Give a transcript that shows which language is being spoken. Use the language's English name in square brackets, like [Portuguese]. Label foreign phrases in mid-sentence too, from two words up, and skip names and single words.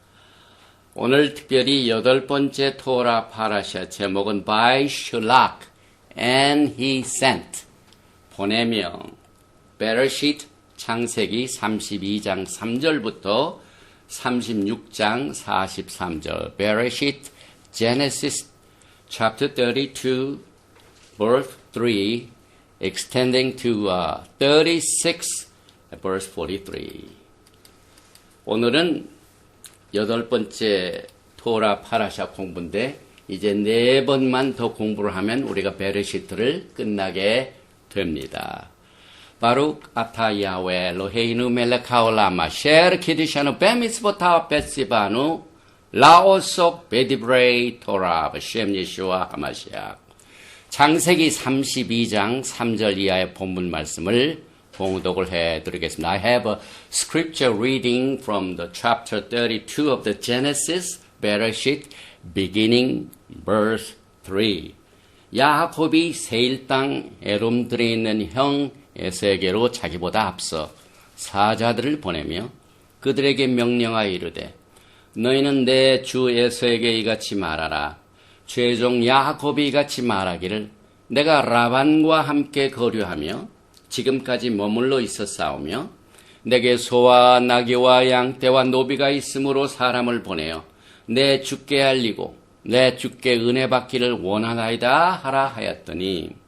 [Korean] 오늘 특별히 8번째 토라 파라샤 제목은 By Shalach [English] and He Sent, [Korean] 보내명. 베레시트 창세기 32장 3절부터 36장 43절. [English] 베레시트 Genesis chapter 32 verse 3 extending to 36 verse 43. [Korean] 오늘은 8번째 토라 파라샤 공부인데 이제 4번만 더 공부를 하면 우리가 베레시트를 끝나게 됩니다. [Hebrew] ברוך אתה יהוה אלוהינו מלך העולם אשר קדשנו במצוותיו וציוונו לעסוק בדברי תורה בשם ישוע המשיח. [Korean] 창세기 32장 3절 이하의 본문 말씀을 봉독을 해드리겠습니다. [English] I have a scripture reading from the chapter 32 of the Genesis, Bereshit, beginning verse 3. [Korean] 야곱이 세일 땅 에돔들에 있는 형 에서에게로 자기보다 앞서 사자들을 보내며 그들에게 명령하여 이르되 너희는 내 주 에서에게 이같이 말하라. 죄종 야곱이 이같이 말하기를 내가 라반과 함께 거류하며 지금까지 머물러 있었사오며 내게 소와 나귀와 양떼와 노비가 있으므로 사람을 보내어 내 주께 알리고 내 주께 은혜 받기를 원하나이다 하라 하였더니